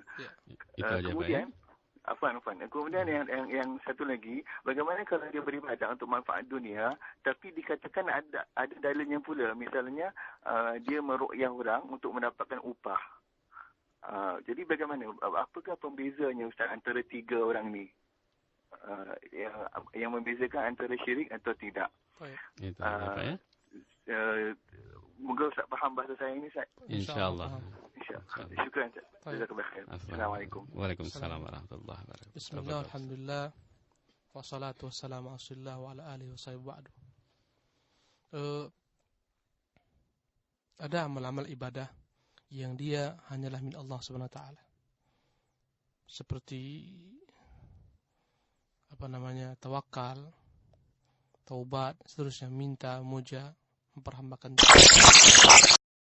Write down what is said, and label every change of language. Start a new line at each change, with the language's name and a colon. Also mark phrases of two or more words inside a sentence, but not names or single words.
Malay: Kemudian kemudian yang satu lagi, bagaimana kalau dia beribadah untuk manfaat dunia tapi dikatakan ada dalilnya pula, misalnya dia meruqyah orang untuk mendapatkan upah. Jadi bagaimana, apakah pembezanya Ustaz antara tiga orang ni? Yang membezakan antara syirik atau tidak? Itu apa ya? Moga Ustaz faham bahasa saya ini Ustaz. InsyaAllah. Syukran Ustaz.
Arabic: جزاك الله خير. السلام عليكم. وعليكم السلام ورحمة الله وبركاته. بسم الله، الحمد لله. والصلاة والسلام على رسول الله وعلى آله وصحبه بعد.
Malay: Ada amal-amal ibadah yang dia hanyalah
Arabic: من الله سبحانه وتعالى.
Malay: Seperti tawakal, taubat, seterusnya, minta, muja, memperhambakan